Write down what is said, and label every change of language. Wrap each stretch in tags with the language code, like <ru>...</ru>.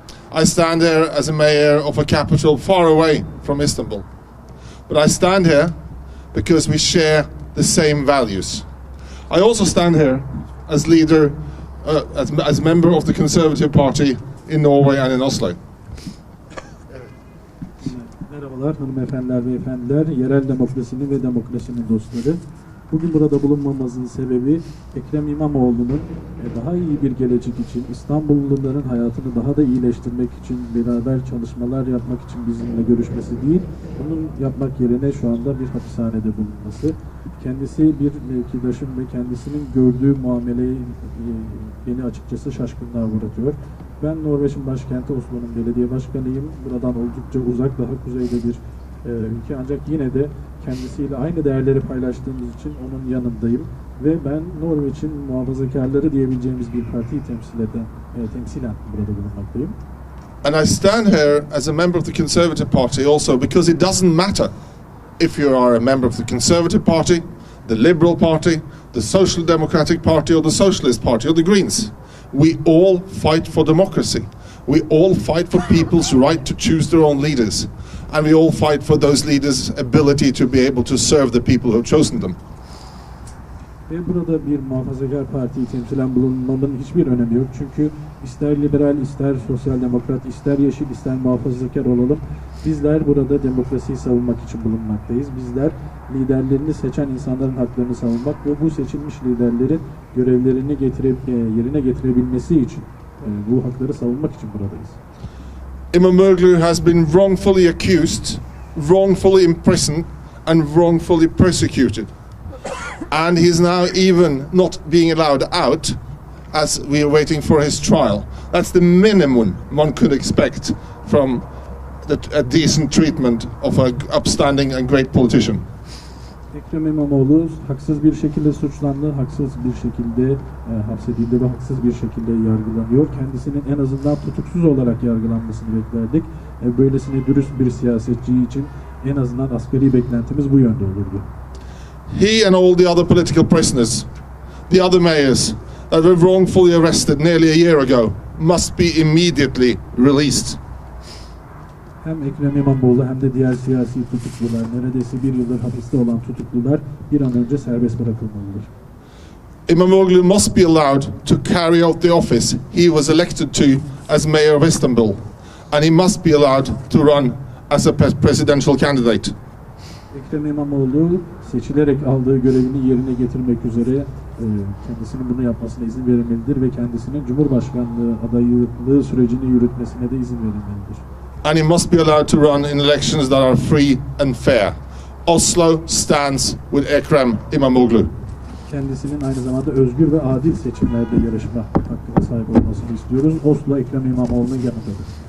<en>I stand here as a mayor of a capital far away from Istanbul. But I stand here because we share the same values. I also stand here as leader, as member of the Conservative Party in Norway and in Oslo.</en> <tr>Merhabalar hanımefendiler ve efendiler, yerel demokrasinin ve demokrasinin dostları. Bugün burada bulunmamızın sebebi Ekrem İmamoğlu'nun daha iyi bir gelecek için, İstanbulluların hayatını daha da iyileştirmek için, beraber çalışmalar yapmak için bizimle görüşmesi değil, bunun yapmak yerine şu anda bir hapishanede bulunması. Kendisi bir mevkidaşım ve kendisinin gördüğü muameleyi beni açıkçası şaşkınlığa uğratıyor. Ben Norveç'in başkenti Oslo'nun belediye başkanıyım. Buradan oldukça uzak, daha kuzeyde bir ülke. Ancak yine de kendisiyle aynı değerleri paylaştığımız için onun yanındayım. Ve ben Norveç'in muhafazakarları diyebileceğimiz bir partiyi temsilen burada bulunmaktayım.</tr> <en>And I stand here as a member of the Conservative Party also because it doesn't matter if you are a member of the Conservative Party, the Liberal Party, the Social Democratic Party or the Socialist Party or the Greens. We all fight for democracy. We all fight for people's right to choose their own leaders. And we all fight for those leaders' ability to be able to serve the people who have chosen them.</en> <tr>Ve burada bir muhafazakar partiyi temsilen bulunmamın hiçbir önemi yok. Çünkü ister liberal, ister sosyal demokrat, ister yeşil, ister muhafazakar olalım. Bizler burada demokrasiyi savunmak için bulunmaktayız. Bizler liderlerini seçen insanların haklarını savunmak ve bu seçilmiş liderlerin görevlerini yerine getirebilmesi için bu hakları savunmak için buradayız.</tr> <en>İmamoğlu has been wrongfully accused, wrongfully imprisoned and wrongfully persecuted. And he's now even not being allowed out as we are waiting for his trial. That's the minimum one could expect from a decent treatment of an upstanding and great politician.</en> <tr>Ekrem İmamoğlu haksız bir şekilde suçlandı, haksız bir şekilde hapsedildi ve haksız bir şekilde yargılanıyor. Kendisinin en azından tutuksuz olarak yargılanmasını beklerdik. Böylesine dürüst bir siyasetçi için en azından asgari beklentimiz bu yönde olurdu.</tr> <en>He and all the other political prisoners, the other mayors that were wrongfully arrested nearly a year ago, must be immediately released.</en> <tr>Hem Ekrem İmamoğlu hem de diğer siyasi tutuklular, neredeyse bir yıldır hapiste olan tutuklular bir an önce serbest bırakılmalıdır.</tr> <en>İmamoğlu must be allowed to carry out the office he was elected to as mayor of Istanbul, and he must be allowed to run as a presidential candidate.</en> <tr>Ekrem İmamoğlu seçilerek aldığı görevini yerine getirmek üzere kendisinin bunu yapmasına izin verilmelidir ve kendisinin Cumhurbaşkanlığı adaylığı sürecini yürütmesine de izin verilmelidir.</tr> <en>And he must be allowed to run in elections that are free and fair. Oslo stands with Ekrem İmamoğlu.</en> <tr>Kendisinin aynı zamanda özgür ve adil seçimlerde yarışma hakkına sahip olmasını istiyoruz. Oslo Ekrem İmamoğlu'nun yanındadır.</tr>